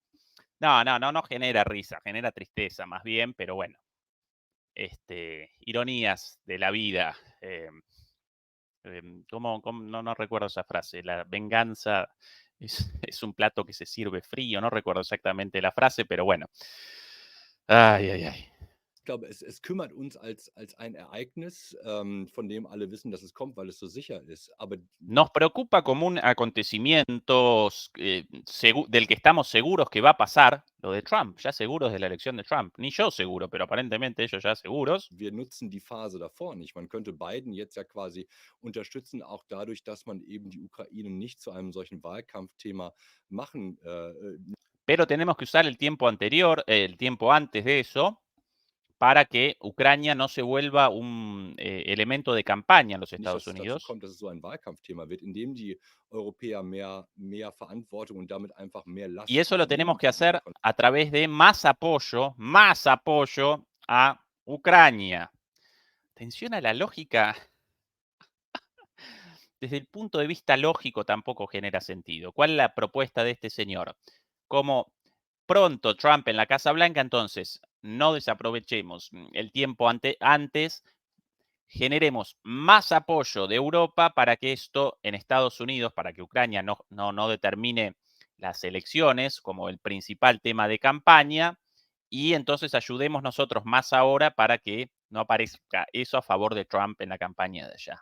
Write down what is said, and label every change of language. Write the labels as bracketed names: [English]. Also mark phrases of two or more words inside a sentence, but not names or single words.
[Spanish] No genera risa, genera tristeza más bien, pero bueno, ironías de la vida. No recuerdo esa frase, la venganza es un plato que se sirve frío, no recuerdo exactamente la frase, pero bueno. Ay, ay, ay. [German] ich glaube, es kümmert uns als ein Ereignis, von dem alle wissen, dass es kommt, weil es so sicher ist. Aber [Spanish] Nos preocupa como un acontecimiento del que estamos seguros que va a pasar, lo de Trump, ya seguros de la elección de Trump. Ni yo seguro, pero aparentemente ellos ya seguros. [German] wir nutzen die Phase davor nicht. Man könnte Biden jetzt ja quasi unterstützen, auch dadurch, dass man eben die Ukraine nicht zu einem solchen Wahlkampfthema machen. [Spanish] Pero tenemos que usar el tiempo anterior, el tiempo antes de eso, para que Ucrania no se vuelva un elemento de campaña en los [German] Nicht, dass [Spanish] Estados [German] es dazu [Spanish] Unidos. [German] kommt, dass es so ein Wahlkampfthema wird, indem die Europäer mehr Verantwortung und damit einfach mehr Last [Spanish] Y eso lo tenemos [German] übernehmen [Spanish] que [German] für diese [Spanish] hacer a través de más apoyo a Ucrania. Atención a la lógica. Desde el punto de vista lógico tampoco genera sentido. ¿Cuál es la propuesta de este señor? Como pronto Trump en la Casa Blanca, entonces no desaprovechemos el tiempo antes, generemos más apoyo de Europa para que esto en Estados Unidos, para que Ucrania no determine las elecciones como el principal tema de campaña y entonces ayudemos nosotros más ahora para que no aparezca eso a favor de Trump en la campaña de allá.